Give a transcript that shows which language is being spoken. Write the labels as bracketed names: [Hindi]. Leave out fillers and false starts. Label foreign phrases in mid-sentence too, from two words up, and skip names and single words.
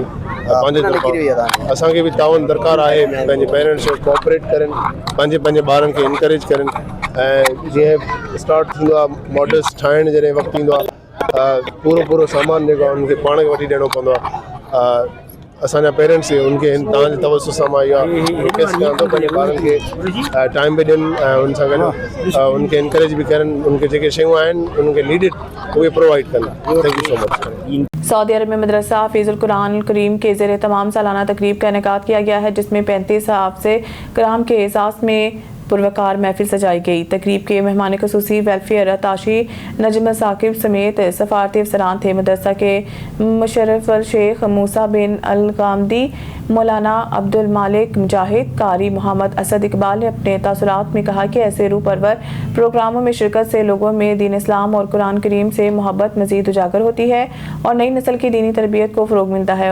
[Sindhi] पंहिंजे तरफ़ां असांखे बि ताउन दरकार आहे, पंहिंजे पेरेंट्स खे कोऑपरेट करनि, पंहिंजे ॿारनि खे इनकरेज करनि ऐं जीअं स्टार्ट थींदो आहे मॉडल्स ठाहिण जॾहिं वक़्तु ईंदो आहे पूरो सामान जेको आहे उनखे पाण खे वठी ॾियणो पवंदो आहे। असांजा पेरेंट्स उनखे तव्हांजे तवसु सां मां इहा रिक्वेस्ट कयां थो पंहिंजे ॿारनि खे टाइम बि ॾियनि ऐं उन सां गॾु उनखे इनकरेज बि करनि, उनखे जेके शयूं आहिनि उनखे नीडिड उहे प्रोवाइड कनि। [English] thank you so much. [Urdu] سعودی عرب میں مدرسہ حافظ القرآن کریم کے زیر تمام سالانہ تقریب کا انعقاد کیا گیا ہے، جس میں 35 حافظِ قرآن کے اعزاز میں پروقار محفل سجائی گئی. تقریب کے مہمان خصوصی ویلفیئر تاشی نجم ثاقب سمیت سفارتی افسران تھے. مدرسہ کے مشرف شیخ موسیٰ بن ال غامدی، مولانا عبدالمالک مجاہد، قاری محمد اسد اقبال نے اپنے تاثرات میں کہا کہ ایسے روح پرور پروگراموں میں شرکت سے لوگوں میں دین اسلام اور قرآن کریم سے محبت مزید اجاگر ہوتی ہے اور نئی نسل کی دینی تربیت کو فروغ ملتا ہے.